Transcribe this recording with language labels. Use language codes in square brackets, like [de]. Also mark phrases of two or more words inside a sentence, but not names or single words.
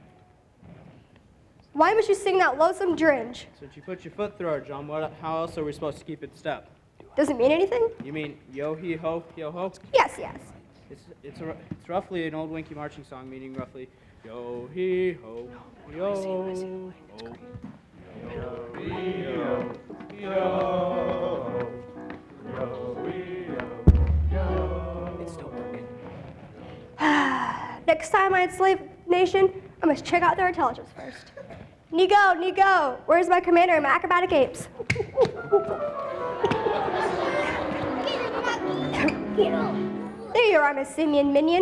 [en] Why must you sing that loathsome dringe? Since you put your foot through our drum, how else are we supposed to keep it in step? Does it mean anything? You mean yo hee ho, yo ho? Yes. It's roughly an old Winky marching song, meaning roughly yo hee ho, yo ho, yo hee ho, yo ho, yo hee ho. It's still working. Next time I'm Slave Nation, I must check out their intelligence first. Nigo, where's my commander and my acrobatic apes? There you are, Miss Simian Minion.